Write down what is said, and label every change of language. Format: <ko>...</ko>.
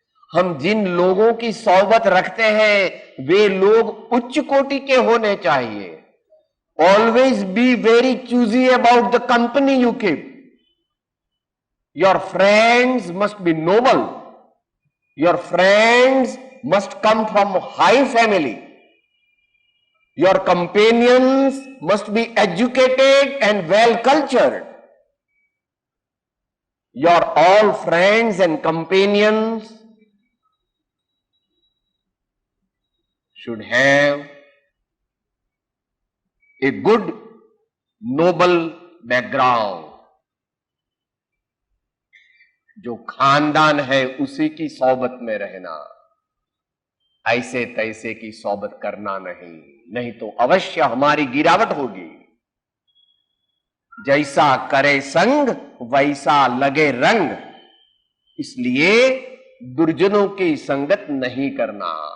<hi>हम जिन लोगों की सोबत रखते हैं वे लोग उच्च कोटि के होने चाहिए।</hi> <en>Always be very choosy about the company you keep. Your friends must be noble, your friends must come from high family. Your companions must be educated and well cultured. Your all friends and companions should have a good noble background.</en> <hi>जो खानदान है उसी की सोबत में रहना, ऐसे तैसे की सोबत करना नहीं, नहीं तो अवश्य हमारी गिरावट होगी। जैसा करे संग वैसा लगे रंग, इसलिए दुर्जनों की संगत नहीं करना।</hi>